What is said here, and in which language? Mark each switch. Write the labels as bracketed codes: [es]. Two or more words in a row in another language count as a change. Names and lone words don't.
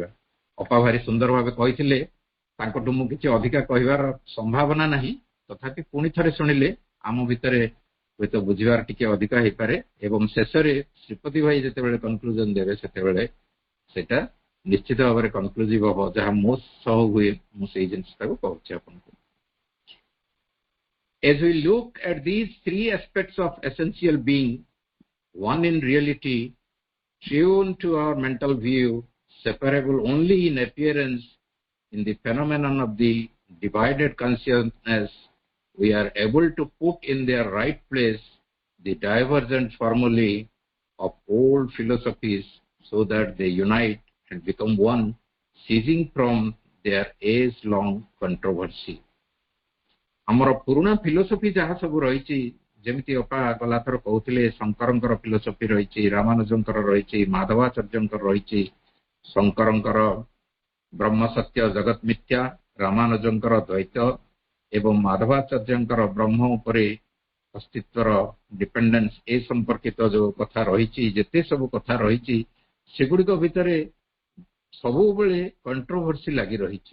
[or] ଅପା ଭାରି ସୁନ୍ଦର ଭାବେ କହିଥିଲେ, ତାଙ୍କଠୁ ମୁଁ କିଛି ଅଧିକା କହିବାର ସମ୍ଭାବନା ନାହିଁ, ତଥାପି ପୁଣି ଥରେ ଶୁଣିଲେ ଆମ ଭିତରେ ହୁଏତ ବୁଝିବାର ଟିକେ ଅଧିକା ହେଇପାରେ ଏବଂ ଶେଷରେ ଶ୍ରୀପତି ଭାଇ ଯେତେବେଳେ କନକ୍ଲୁଜନ ଦେବେ ସେତେବେଳେ ସେଟା ନିଶ୍ଚିତ ଭାବରେ କନକ୍ଲୁଜିଭ ହବ। ଯାହା ମୋ ସହ ହୁଏ ମୁଁ ସେଇ ଜିନିଷଟାକୁ କହୁଛି ଆପଣଙ୍କୁ। [en] As we look at these three aspects of essential being, one in reality, tuned to our mental view, separable only in appearance, in the phenomenon of the divided consciousness, we are able to put in their right place the divergent formulae of old philosophies so that they unite and become one, ceasing from their age-long controversy. [or] ଆମର ପୁରୁଣା ଫିଲୋସଫି ଯାହା ସବୁ ରହିଛି, ଯେମିତି ଅପା ଗଲାଥର କହୁଥିଲେ, ଶଙ୍କରଙ୍କର ଫିଲୋସଫି ରହିଛି, ରାମାନୁଜଙ୍କର ରହିଛି, ମାଧବାଚାର୍ଯ୍ୟଙ୍କର ରହିଛି। ଶଙ୍କରଙ୍କର ବ୍ରହ୍ମ ସତ୍ୟ ଜଗତ ମିଥ୍ୟା, ରାମାନୁଜଙ୍କର ଦ୍ୱୈତ ଏବଂ ମାଧବାଚାର୍ଯ୍ୟଙ୍କର ବ୍ରହ୍ମ ଉପରେ ଅସ୍ତିତ୍ୱର ଡିପେଣ୍ଡେନ୍ସ, ଏ ସମ୍ପର୍କିତ ଯୋଉ କଥା ରହିଛି, ଯେତେ ସବୁ କଥା ରହିଛି, ସେଗୁଡ଼ିକ ଭିତରେ ସବୁବେଳେ କଣ୍ଟ୍ରୋଭର୍ସି ଲାଗି ରହିଛି।